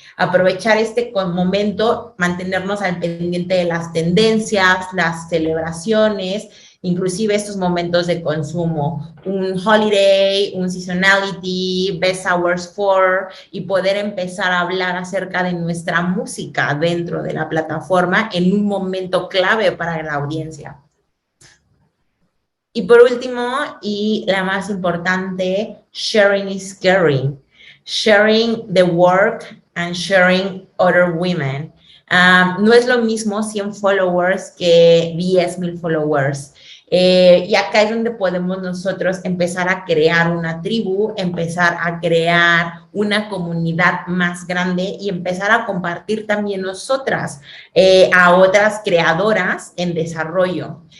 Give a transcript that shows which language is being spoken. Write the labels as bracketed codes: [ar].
[es] Aprovechar este momento, mantenernos al pendiente de las tendencias, las celebraciones, inclusive estos momentos de consumo, un holiday, un seasonality, [en] best hours for, [es] y poder empezar a hablar acerca de nuestra música dentro de la plataforma en un momento clave para la audiencia. Y por último, y la más importante, [en] sharing is caring. Sharing the work and sharing other women. [es] No es lo mismo 100 followers que 10,000 followers. Y acá es donde podemos nosotros empezar a crear una tribu, empezar a crear una comunidad más grande y empezar a compartir también nosotras a otras creadoras en desarrollo.